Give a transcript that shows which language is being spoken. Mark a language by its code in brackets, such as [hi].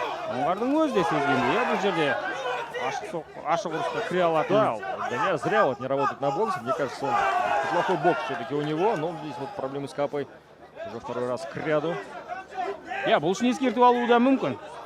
[kk] Оңғардың өзі де сезгенде, бұл жерде ашық ұрысқа кіре алатын. [ru] Да, Данияр зря вот не работает на боксе. Мне кажется, он плохой бокс все-таки у него. Но здесь вот проблемы с Капой уже второй раз к ряду. [kk] Иә, бұл үшін ескерту алуы да мүмкін.